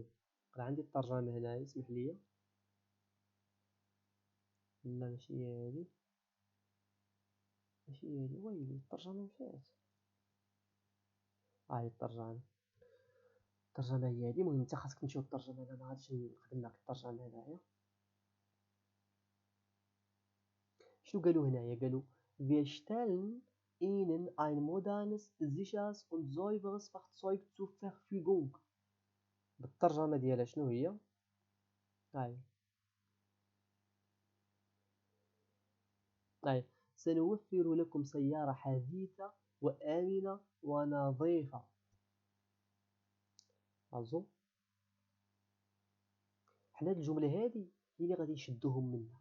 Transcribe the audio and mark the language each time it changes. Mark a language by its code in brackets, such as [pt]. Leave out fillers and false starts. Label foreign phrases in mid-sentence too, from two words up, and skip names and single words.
[ar] راه عندي الترجمه هنايا، اسمح لي. لا ماشي هادي، ويلي الترجمه مشات. هي الترجمه هي هادي. المهم انت خاصك تمشي للترجمه، انا ما غاديش نخدم لك الترجمه هنايا. شنو قالوا هنايا؟ [de] قالوا wir stellen ihnen ein modernes, sicheres und sauberes Fahrzeug zur Verfügung. [ar] بالترجمه ديالها شنو هي؟ سنوفر لكم سيارة حديثة وآمنة ونظيفة. عرفتوا حنا هاد الجملة هادي هي اللي غادي نشدوهم منا.